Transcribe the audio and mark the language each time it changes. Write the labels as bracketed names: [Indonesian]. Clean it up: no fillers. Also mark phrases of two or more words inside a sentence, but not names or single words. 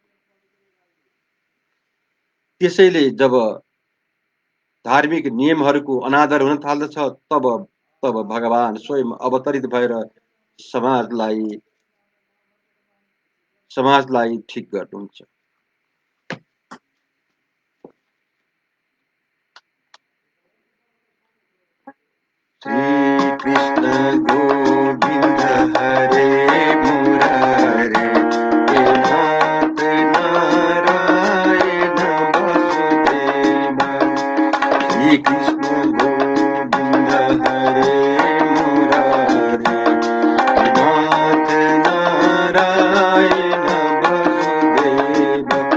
[Nepali] त्यसैले जब धार्मिक नियमहरूको अनादर हुन थाल्दछ तब भगवान स्वयं अवतरित भएर समाजलाई ठिक गर्नुहुन्छ। [Sanskrit] श्री कृष्ण गोविंद हरे मुरारे, हे नाथ नारायण वासुदेवा। श्री कृष्ण गोविंद हरे मुरारे, हे नाथ नारायण वासुदेवा।